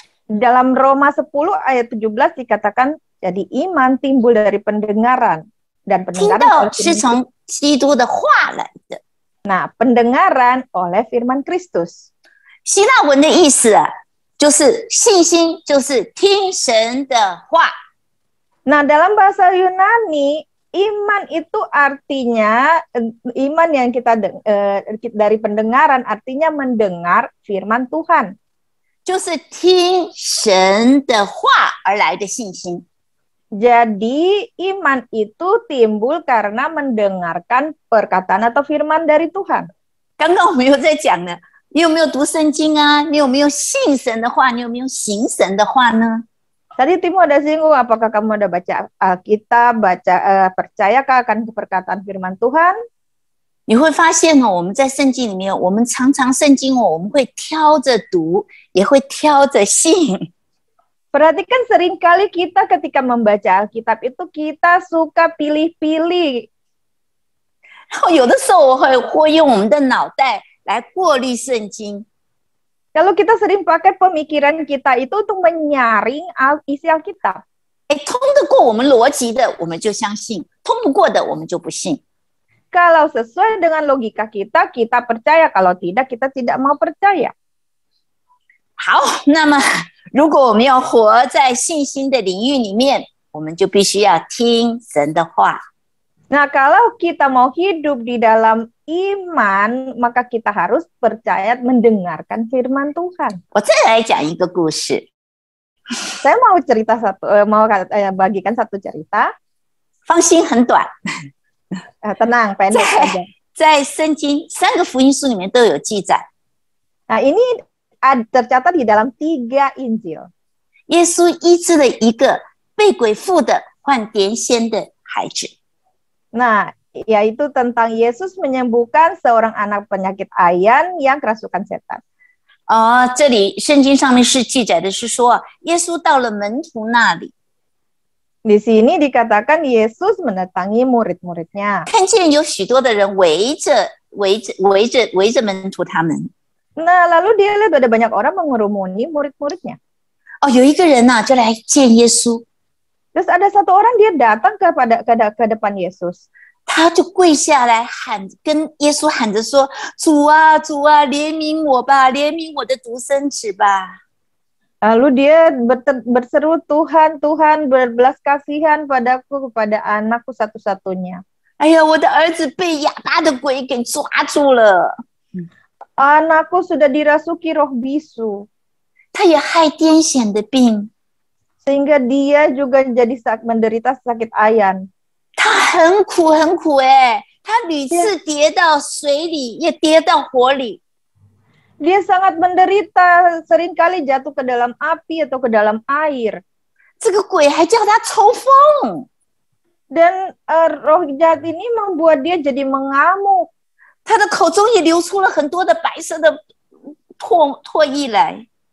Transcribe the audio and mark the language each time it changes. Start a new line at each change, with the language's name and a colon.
Indonesian: Dalam Roma 10 ayat 17 dikatakan, jadi iman timbul dari pendengaran dan
Chinese: 听
Indonesian: pendengaran
Chinese: 道
Indonesian: oleh
Chinese: 是
Indonesian: firman.
Chinese: 从基督的话来的。
Indonesian: Nah, pendengaran oleh firman Kristus.
Chinese: 希腊文的意思啊，就是信心，就是听神的话。
Indonesian: Nah, dalam bahasa Yunani, iman itu artinya iman yang kita dari pendengaran, artinya mendengar firman Tuhan.
Chinese: 就是听神的话而来的信心。
Indonesian: Jadi iman itu timbul karena mendengarkan perkataan atau firman dari Tuhan.
Chinese: 刚刚我们又在讲呢，你有没有读圣经啊？你有没有信神的话？你有没有行神的话呢？
Indonesian: Tadi Timo ada singgung, apakah kamu ada baca Alkitab, percayakah akan perkataan firman Tuhan?
Chinese: 你会发现哦，我们在圣经里面，我们常常圣经哦，我们会挑着读，也会挑着信。
Indonesian: Perhatikan seringkali kita ketika membaca Alkitab itu kita suka pilih-pilih.
Chinese: 然后有的时候我会用我们的脑袋来过滤圣经。
Indonesian: Kalau kita sering pakai pemikiran kita itu untuk menyaring isi Alkitab.
Chinese: 通得过我们逻辑的，我们就相信；通不过的，我们就不信。
Indonesian: Kalau sesuai dengan logika kita, kita percaya. Kalau tidak, kita tidak mau percaya.
Chinese: 好，那么如果我们要活在信心的领域里面，我们就必须要听神的话。
Indonesian: Nah, kalau kita mau hidup di dalam iman, maka kita harus percaya mendengarkan firman Tuhan.
Chinese: 我再来讲一个故事，
Indonesian: Saya mau bagikan satu cerita.
Chinese: 放心，很短，
Indonesian: Tenang, pendek saja.
Chinese: 在圣经3个福音书里面都有记载。
Indonesian: Nah, ini tercatat di dalam 3 Injil.
Chinese: 耶稣医治了一个被鬼附的患癫痫的孩子。
Indonesian: Nah, yaitu tentang Yesus menyembuhkan seorang anak penyakit ayan yang kerasukan setan.
Chinese: 这里圣经上面是记载的是说，耶稣到了门徒那里，
Indonesian: Di sini dikatakan Yesus mendatangi murid-muridnya.
Chinese: 看见有许多的人围着门徒他们。
Indonesian: Nah, lalu dia lihat ada banyak orang mengurumuni murid-muridnya.
Chinese: 有一个人呢，就来见耶稣，
Indonesian: Terus ada satu orang dia datang ke depan Yesus.
Chinese: 他就跪下来跟耶稣喊着说：“主啊，主啊，怜悯我吧，怜悯我的独生子吧。”
Indonesian: Lalu dia berseru, Tuhan, Tuhan, berbelas kasihan padaku, kepada anakku satu-satunya.
Chinese: 哎呀，我的儿子被哑巴的鬼给抓住了，
Indonesian: Anakku sudah dirasuki roh bisu,
Chinese: 他也害癫痫的病，
Indonesian: sehingga dia juga jadi menderita sakit ayan.
Chinese: 他很苦很苦他屡次跌到水里，也跌到火里。
Indonesian: Dia sangat menderita, seringkali jatuh ke dalam api atau ke dalam air.
Chinese: 这个鬼还叫他抽风，
Indonesian: Dan roh jahat ini membuat dia jadi mengamuk.
Chinese: 他的口中也流出了很多的白色的唾液来。